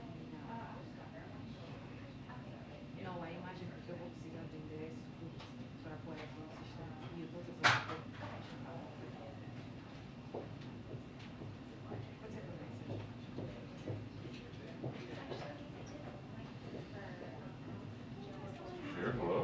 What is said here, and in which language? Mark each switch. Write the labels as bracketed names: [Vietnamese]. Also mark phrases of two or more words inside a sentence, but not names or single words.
[Portuguese] E não, a imagem que eu vou precisar do endereço tudo para pôr aqui no sistema. E eu vou fazer pode ser também. [English] Sure, hello.